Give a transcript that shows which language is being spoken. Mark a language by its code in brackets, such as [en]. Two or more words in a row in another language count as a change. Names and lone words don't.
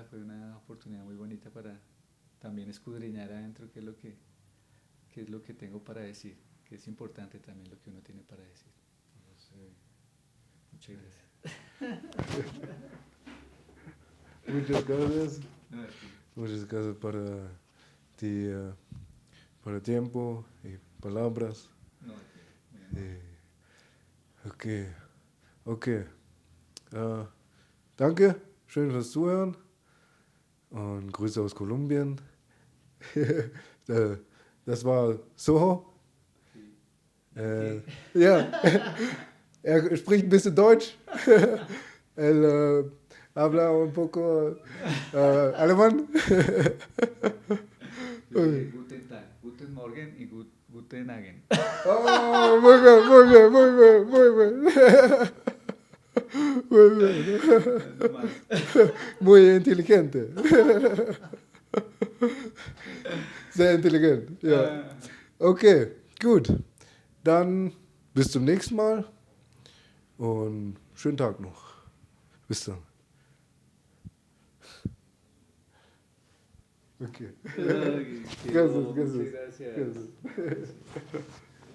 [es] Fue una oportunidad muy bonita para también escudriñar adentro qué es lo que tengo para decir, que es importante también lo que uno tiene para decir. Sí. Muchas gracias. Muchas gracias. No, Muchas gracias por el tiempo y palabras. no, muy amable. Okay, okay. [de] Danke, schön fürs Zuhören und Grüße aus Kolumbien. Das war Soho. Ja, er spricht ein bisschen Deutsch. [es] Él habla un poco alemán. [de] Guten Tag, Guten Morgen y Guten Abend. [es] Oh, muy bien, muy bien, muy bien, muy bien. Muy bien. No más. Muy inteligente. [de] Sehr intelligent, ja. Okay, gut. Dann bis zum nächsten Mal und schönen Tag noch. Bis dann. Okay. Ay, [es] Gracias, muchas gracias. gracias. Gracias.